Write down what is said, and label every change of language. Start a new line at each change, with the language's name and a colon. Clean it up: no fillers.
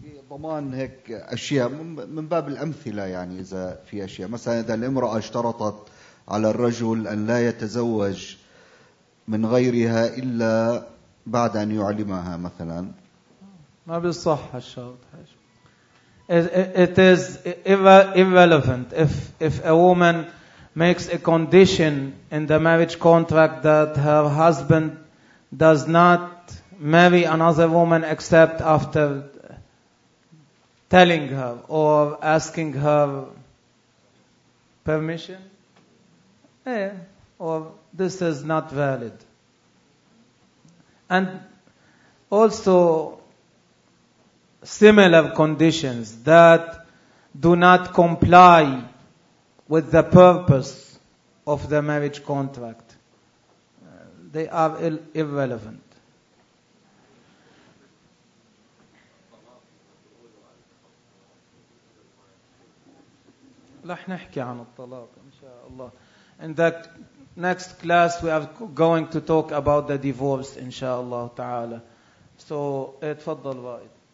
Arabic: ضمان هيك أشياء من باب الأمثلة يعني إذا في أشياء مثلا إذا الامرأة اشترطت على الرجل أن لا يتزوج من غيرها إلا بعد أن يعلمها مثلا ما بالصح الشرط.
English: It is irrelevant if a woman makes a condition in the marriage contract that her husband does not marry another woman except after telling her or asking her permission, or this is not valid. And also similar conditions that do not comply with the purpose of the marriage contract. They are irrelevant.
Arabic: رح نحكي عن الطلاق إن شاء الله.
English: In that next class we are going to talk about the divorce
Arabic: إن شاء الله تعالى.
English: So
Arabic: تفضل رائد.